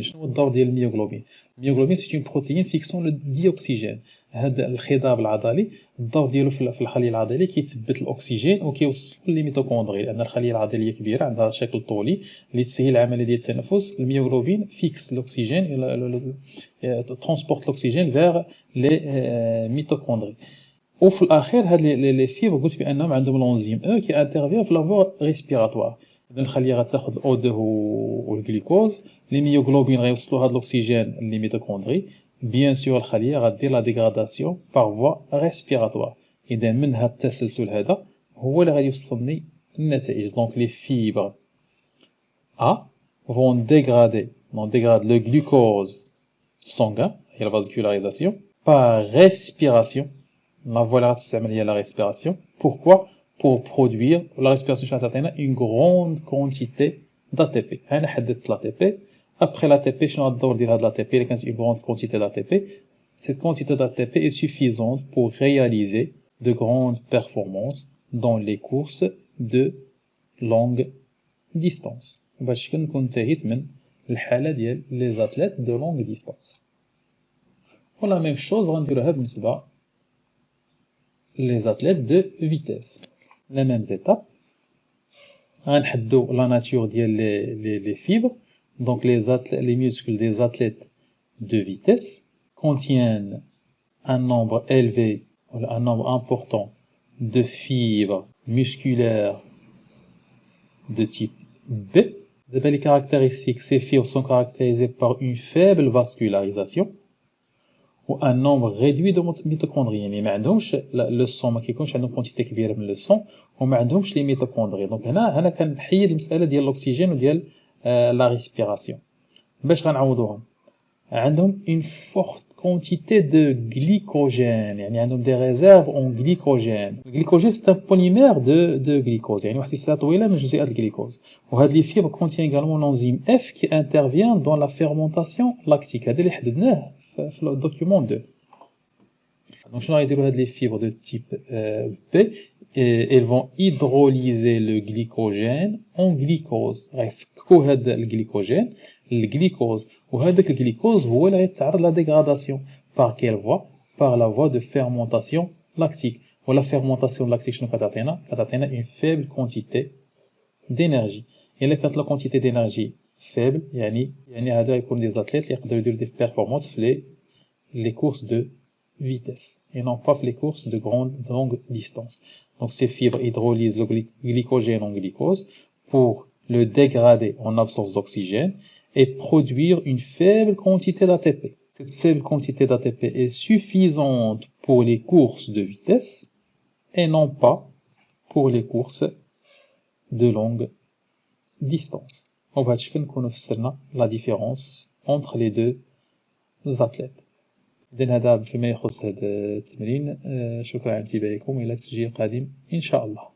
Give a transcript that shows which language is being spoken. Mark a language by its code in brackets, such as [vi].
[ar] شنو هو الدور ديال الميوغلوبين؟ الميوغلوبين [fr] c'est une protéine fixant le dioxygène. [ar] هذا الخضاب العضلي الدور ديالو في الخليه العضليه كيثبت الاكسجين وكيوصل للميتوكوندري لان الخليه العضليه كبيره عندها شكل طولي اللي تسهل العمليه ديال التنفس. الميوغلوبين فيكس الاكسجين ترونسبورت الاكسجين vers les mitochondries. وفي الاخير هاد لي فيبر قلت بانهم عندهم لونزيم او كي انترفير في لافوا ريسبيراتوار. اذا الخليه غتاخذ الاو 2 والجلوكوز، لي ميوغلوبين غيوصلوا هاد الاكسجين للميتوكوندري. بيان سور الخليه غدير لا ديغراداسيون بار فوا ريسبيراتوار. اذا من هاد التسلسل هذا هو اللي غادي يوصلني النتائج. [fr] دونك لي فيبر A vont dégrader le glucose sanguin et la vascularisation par respiration. La voie là, c'est la respiration. Pourquoi? Pour produire la respiration une grande quantité d'ATP. On a l'ATP. Après l'ATP, je vais dire l'ATP, une grande quantité d'ATP. Cette quantité d'ATP est suffisante pour réaliser de grandes performances dans les courses de longue distance. [ar] باش كنكون انتهيت من الحالة ديال [fr] les athlètes de longue distance. ولا même chose [ar] غنديروها بالنسبة [fr] les athlètes de vitesse. Les mêmes étapes. غنحدو la nature ديال les fibres. Donc les muscles des athlètes de vitesse contiennent un nombre élevé, un nombre important de fibres musculaires de type B. Les caractéristiques, ces fibres sont caractérisées par une faible vascularisation ou un nombre réduit de mitochondries. [ar] يعني ما عندهمش le sang ما كيكونش عندهم quantité كبيره من le sang وما عندهمش les mitochondries. donc هنا كنحيد المساله ديال الاكسجين وديال la respiration. باش غنعوضوهم عندهم [fr] une forte quantité de glycogène. [ar] يعني عندهم [fr] des réserves en glycogène. Le glycogène c'est un polymère de glucose. [ar] يعني واحد السلسله طويله من جزيئات الجليكوز. [fr] وهاد les fibres contient également l'enzyme F qui intervient dans la fermentation lactique. [ar] هذا اللي حددناه في le document 2. [fr] Donc [ar] شنو غيديروا هاد [fr] les fibres de type B? Elles vont hydrolyser le glycogène en glycose. [ar] غيفكوا هاد الجليكوجين الجليكوز وهذاك الجليكوز هو اللي غيتعرض لا ديغراداسيون. [fr] par quelle voie? par la voie de fermentation lactique. ولا fermentation lactique [ar] شنو كتعطينا؟ كتعطينا [fr] une faible quantité d'énergie. الا كانت لا quantité d'énergie faible [ar] يعني هادو يكون [fr] des athlètes اللي يقدروا يديروا des performances في les courses de vitesse et non pas les courses de longue distance. Donc ces fibres hydrolysent le glycogène en glycose pour le dégrader en absence d'oxygène et produire une faible quantité d'ATP. Cette faible quantité d'ATP est suffisante pour les courses de vitesse et non pas pour les courses de longue distance. [ar] وبهذا الشكل نكونوا فسرنا [fr] la différence entre les deux athlètes. [ar] إذن هذا فيما يخص هذا التمرين. شكرا على انتباهكم، إلى تسجيل قادم إن شاء الله.